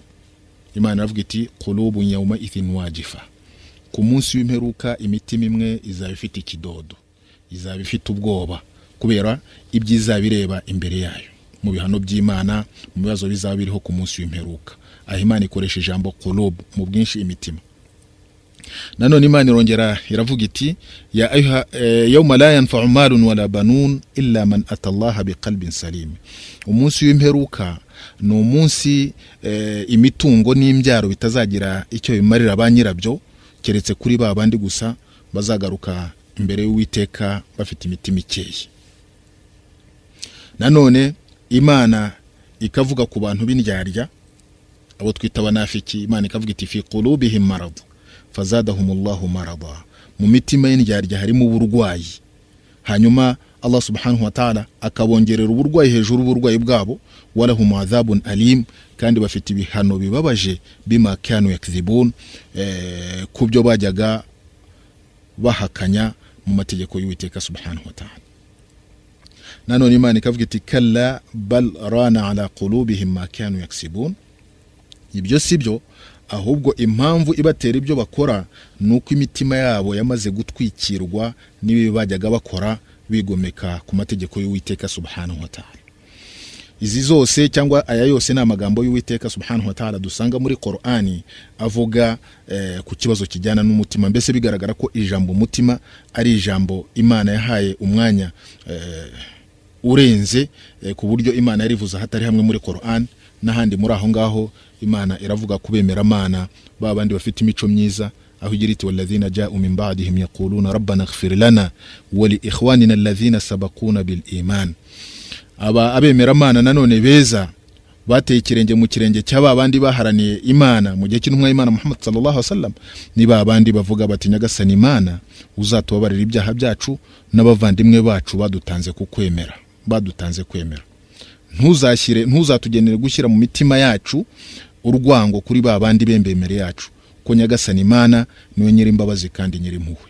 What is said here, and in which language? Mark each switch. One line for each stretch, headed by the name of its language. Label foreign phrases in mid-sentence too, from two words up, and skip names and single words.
Kinyarwanda: Imana iravuga iti
Arabic: قلوب يومئذ واجفة,
Kinyarwanda: ku munsi w'imperuka imitima imwe izaba ifite ikidodo, izaba ifite ubwoba kubera ibyiza bireba imbere yayo mu bihano by'Imana, mu bibazo bizaba biriho ku munsi w'imperuka. Aho Imana ikoresha ijambo qulub mu bwinshi imitima. Nanone Imana irongera iravuga iti
Arabic: يا أيها يوم لا ينفع مال ولا بنون إلا من أتى الله بقلب سليم.
Kinyarwanda: Umunsi w'imperuka ni umunsi imitungo n'imbyaro bitazagira icyo bimarira ba nyirabyo keretse kuri ba bandi gusa bazagaruka imbere y'Uwiteka bafite imitima ikeye. Nanone Imana ikavuga ku bantu b'indyarya abo twita abanafiki. Imana ikavuga iti
Arabic: في قلوبهم مرض فزادهم الله مرضا,
Kinyarwanda: mu mitima y'indyarya harimo uburwayi, hanyuma Allah
Arabic: سبحانه وتعالى
Kinyarwanda: akabongerera uburwayi hejuru uburwayi bwabo.
Arabic: ولهم عذاب أليم,
Kinyarwanda: kandi bafite ibihano bibabaje
Arabic: بما كانوا يكذبون,
Kinyarwanda: kubyo bajyaga bahakanya mu mategeko y'Uwiteka
Arabic: سبحانه وتعالى.
Kinyarwanda: Nanone Imana ikavuga iti
Arabic: كلا بل ران على قلوبهم ما كانوا يكسبون.
Kinyarwanda: Ibyo sibyo, ahubwo impamvu ibatera ibyo bakora nuko imitima yabo yamaze gutwikirwa n'ibi bajyaga bakora bigomeka ku mategeko y'Uwiteka
Arabic: سبحانه وتعالى.
Kinyarwanda: Izi zose cyangwa aya yose ni amagambo y'Uwiteka
Arabic: سبحانه وتعالى
Kinyarwanda: dusanga muri Qur'ani avuga ku kibazo kijyana n'umutima. Mbese bigaragara ko ijambo umutima ari ijambo Imana yahaye umwanya urenze ku buryo Imana yarivuza hatari hamwe muri Qur'an. N'ahandi muri aho ngaho Imana iravuga kubemera Imana babandi bafite imico myiza, aho igira iti
Arabic: والذين جاءوا من بعدهم يقولون ربنا اغفر لنا ولإخواننا الذين سبقونا بالإيمان.
Kinyarwanda: Aba abemera Imana nanone beza bateye ikirenge mu kirenge cy'aba bandi baharaniye Imana mu gihe cy'intumwa y'Imana Muhammad
Arabic: صلى الله عليه وسلم,
Kinyarwanda: niba abandi bavuga bati nyagasani Imana uzatubabarira ibyaha byacu n'abavandimwe bacu badutanze kukwemera, badutanze kwemera. Ntuzatugenere gushyira mu mitima yacu urwango kuri ba bandi bembemere yacu, ko nyagasani Imana niwe nyiri imbabazi kandi nyiri impuhwe.